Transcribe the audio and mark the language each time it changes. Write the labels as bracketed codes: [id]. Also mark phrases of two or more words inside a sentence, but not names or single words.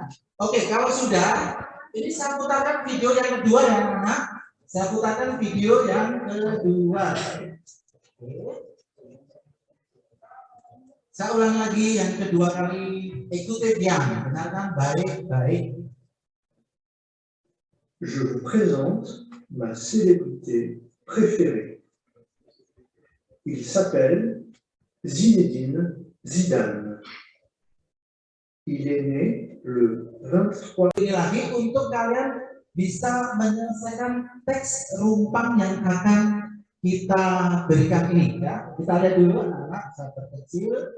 [id] Oke, kalau sudah, ini saya putarkan video yang kedua yang mana? Saya putarkan video yang kedua. Saya ulang lagi yang kedua kali. Ikuti bien, dengarkan baik-baik. [fr] Je vous présente ma célébrité préférée. Il s'appelle Zinedine Zidane. Il est né le 23. [id] Ini lagi untuk kalian bisa menyelesaikan teks rumpang yang akan kita berikan ini ya. Kita lihat dulu anak-anak sahabat kecil.